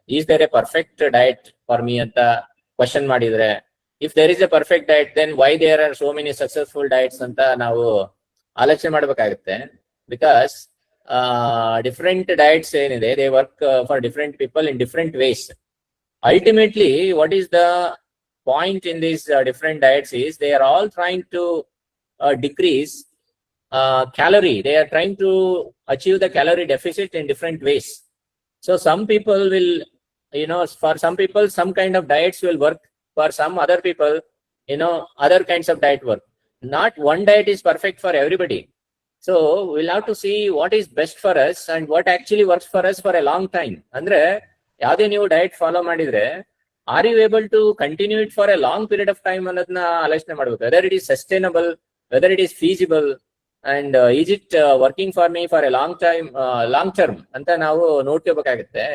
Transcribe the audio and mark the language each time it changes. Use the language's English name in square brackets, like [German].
[English] is there a perfect diet for me [Kannada] ಅಂತ question ಮಾಡಿದ್ರೆ, [English] if there is a perfect diet then why there are so many successful diets [Kannada] ಅಂತ ನಾವು ಆಲೋಚನೆ ಮಾಡ್ಬೇಕಾಗುತ್ತೆ. [English] Because different diets ಏನಿದೆ, they work for different people in different ways. Ultimately, what is the point in these different diets is they are all trying to decrease calorie. They are trying to achieve the calorie deficit in different ways. So some people will, for some people, some kind of diets will work. For some other people, other kinds of diet work. Not one diet is perfect for everybody. So we'll have to see what is best for us and what actually works for us for a long time. Andre, [Kannada] ಯಾವುದೇ ನೀವು diet follow ಮಾಡಿದ್ರೆ, [English] are you able to continue it for a long period of time [Kannada] ಅನ್ನೋದನ್ನ ಆಲೋಚನೆ ಮಾಡ್ಬೇಕು. [English] whether it is sustainable, whether it is feasible, and is it working for me for a long term [Kannada] ಅಂತ ನಾವು ನೋಡ್ಕೋಬೇಕಾಗುತ್ತೆ.